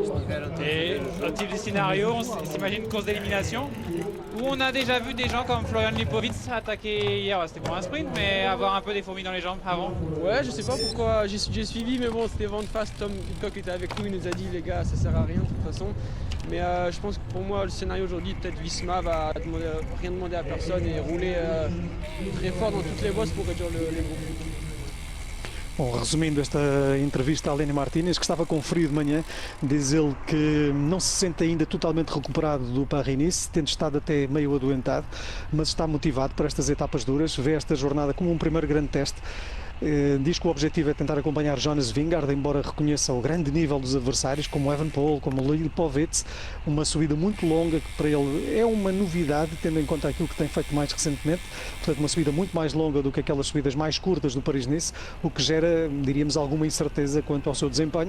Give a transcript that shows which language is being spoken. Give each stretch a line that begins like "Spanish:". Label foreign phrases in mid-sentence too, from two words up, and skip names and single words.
French: Et un type de scénario, on s'imagine une course d'élimination où on a déjà vu des gens comme Florian Lipovic attaquer hier, c'était pour un sprint, mais avoir un peu des fourmis dans les jambes avant. Ouais, je sais pas pourquoi j'ai suivi, mais bon, c'était vent de face. Tom Hitchcock était avec nous, il nous a dit les gars, ça sert à rien de toute façon. Mais je pense que pour moi, le scénario aujourd'hui, peut-être Visma va rien demander à personne et rouler très fort dans toutes les bosses pour réduire les groupes.
Portuguese: Bom, resumindo esta entrevista a Lenny Martinez, que estava com frio de manhã, diz ele que não se sente ainda totalmente recuperado do Paris-Nice, tendo estado até meio adoentado, mas está motivado para estas etapas duras, vê esta jornada como um primeiro grande teste. Diz que o objetivo é tentar acompanhar Jonas Vingegaard, embora reconheça o grande nível dos adversários, como Evan Paul, como Lipovic, uma subida muito longa que para ele é uma novidade, tendo em conta aquilo que tem feito mais recentemente, portanto uma subida muito mais longa do que aquelas subidas mais curtas do Paris-Nice, o que gera, diríamos, alguma incerteza quanto ao seu desempenho.